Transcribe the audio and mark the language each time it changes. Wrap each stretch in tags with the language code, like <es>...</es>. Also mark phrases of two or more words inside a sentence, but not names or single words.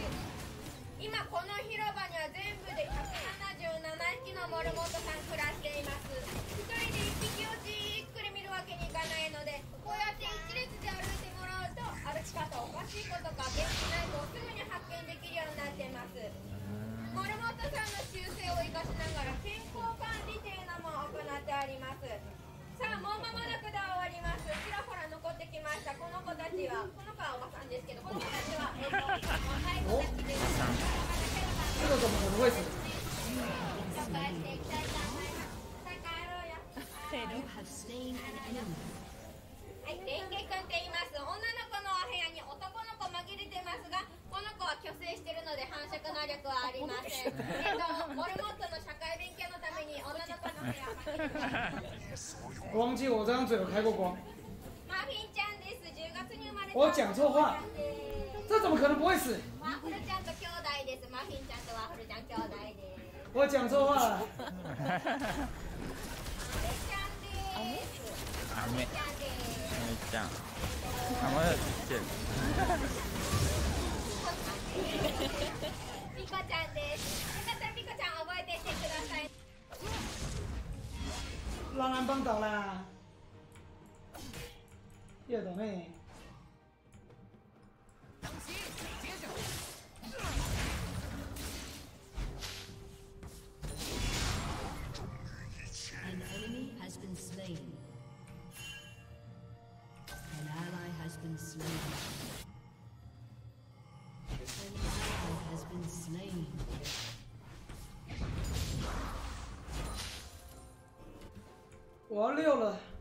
<ja>今この広場には全部で177匹のモルモットさん暮らしています。1人で1匹をじっくり見るわけにいかないので、こうやって一列で歩いてもらうと歩き方おかしいことか元気ないとすぐに発見できるようになっています。モルモットさんの習性を生かしながら健康管理というのも行ってあります。さあ、もう間もなくで終わります。ちらほら残ってきました。この子たちは、この子はおばさんですけど、この子たちは若い子たちです。</ja> <zh>这个怎么会死？</zh> <ja>紹介していきたいと思います。さあ、帰ろうよ。はい、レンゲ君って言います。女の子のお部屋に男の子紛れてますが、この子は虚勢してるので繁殖能力はありません。モルモットの社会勉強のために女の子の部屋を紛れてます。</ja> <zh>我忘记我这张嘴有开过光。</zh> <ja>マフィンちゃんです。10月に生まれた。</ja> <zh>我讲错话。这怎么可能不会死？</zh> <ja>ワッフルちゃんと兄弟です。マフィンちゃんとワッフルちゃん兄弟です。</ja> <zh>我讲错话了。</zh> <ja>アメちゃんです。アメちゃん。あ、まだちっちゃい。ピコちゃんです。よかったらピコちゃん覚えていってください。</ja> <zh>让人帮倒啦！叶董妹。</zh> <en>An enemy has been slain. An ally has been slain. An ally has been slain.</en> <zh>我要6了。</zh>